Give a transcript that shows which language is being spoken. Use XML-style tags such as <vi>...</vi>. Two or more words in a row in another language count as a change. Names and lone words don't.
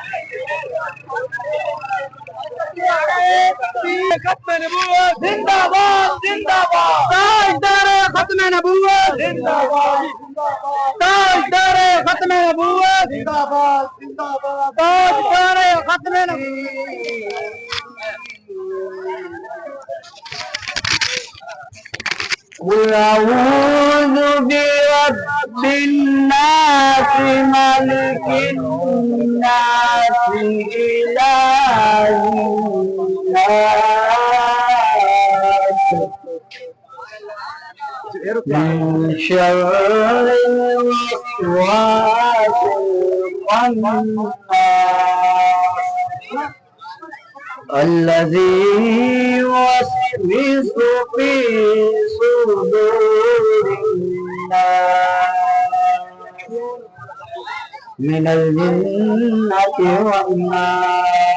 <ur>ختم نبوت زندہ باد زندہ باد تاجدار ختم نبوت زندہ باد تاجدار ختم نبوت زندہ باد زندہ باد تاجدار ختم نبوت</ur> <ar>قل أعوذ برب الناس ملك الناس إله الناس من شر الوسواس الخناس الذي يوسوس في صدور الناس من الجنة والناس۔</ar>